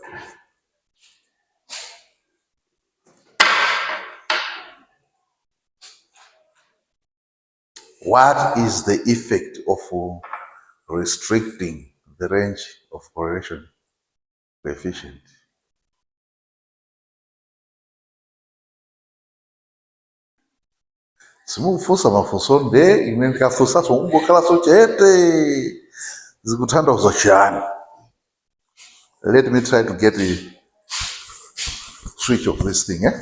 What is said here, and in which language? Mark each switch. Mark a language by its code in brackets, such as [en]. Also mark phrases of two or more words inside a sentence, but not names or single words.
[en] What is the effect of restricting the range of correlation coefficient? [ny] Simukufunsa mafunso nde ine ndikafunsaso ungokhalanso chete zikutanthauza chani. [en] Let me try to get the switch of this thing.